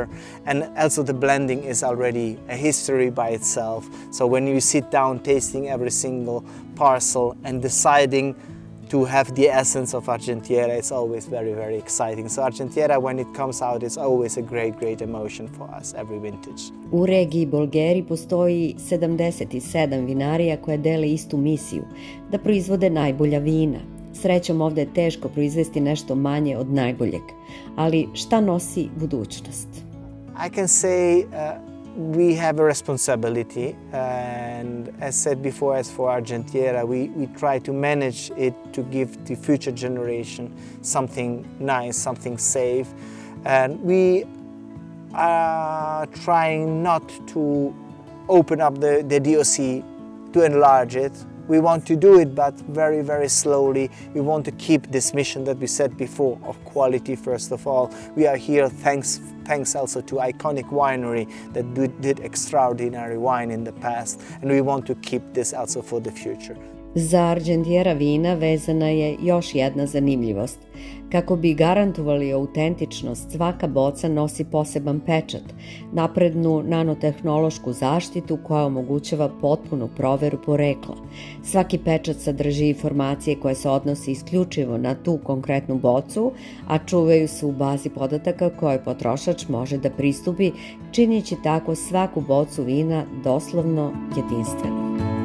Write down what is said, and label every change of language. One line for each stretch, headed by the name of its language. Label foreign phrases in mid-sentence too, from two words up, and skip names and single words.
English: And also the blending is already a history by itself. So when you sit down tasting every single parcel and deciding to have the essence of Argentiera, it's always very, very exciting. So Argentiera, when it comes out, it's always a great, great emotion for us, every vintage.
Serbian: U regiji Bolgheri postoji 77 vinarija koje dele istu misiju, da proizvode najbolja vina. Srećom, ovde je teško proizvesti nešto manje od najboljeg. Ali šta nosi budućnost?
English: I can say we have a responsibility, and as said before, as for Argentiera, we try to manage it to give the future generation something nice, something safe, and we are trying not to open up the DOC to enlarge it. We want to do it, but very, very slowly. We want to keep this mission that we said before of quality, first of all. We are here thanks also to iconic winery that did extraordinary wine in the past, and we want to keep this also for the future.
Serbian: Za Argentiera vina vezana je još jedna zanimljivost. Kako bi garantovali autentičnost, svaka boca nosi poseban pečat, naprednu nanotehnološku zaštitu koja omogućava potpunu proveru porekla. Svaki pečat sadrži informacije koje se odnose isključivo na tu konkretnu bocu, a čuvaju se u bazi podataka kojoj potrošač može da pristupi, činjeći tako svaku bocu vina doslovno jedinstvenom.